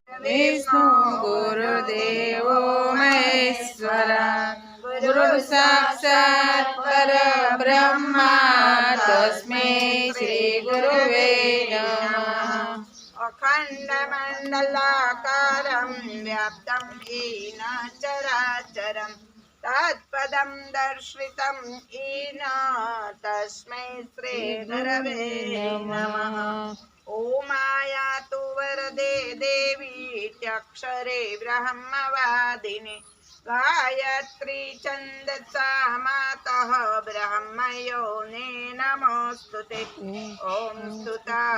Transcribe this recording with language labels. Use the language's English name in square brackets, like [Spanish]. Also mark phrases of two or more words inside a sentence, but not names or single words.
[Sanskrit] વિષ્ણુ ગુરુદેવો મહેશ્વરા ગુરુ સાક્ષાત પરબ્રહ્મા તસ્મૈ શ્રી ગુરુવે નમઃ અખંડમંડલાકારં વ્યાપ્तं येन चराचरं तत्पदं दर्शितं येन तस्मै श्री गुरवे नमः ओमायातु वरदे देवी त्यक्षरे ब्रह्मवादिनी गायत्री छन्दसा मातः ब्रह्मयोने नमोऽस्तुते ॐ स्तुता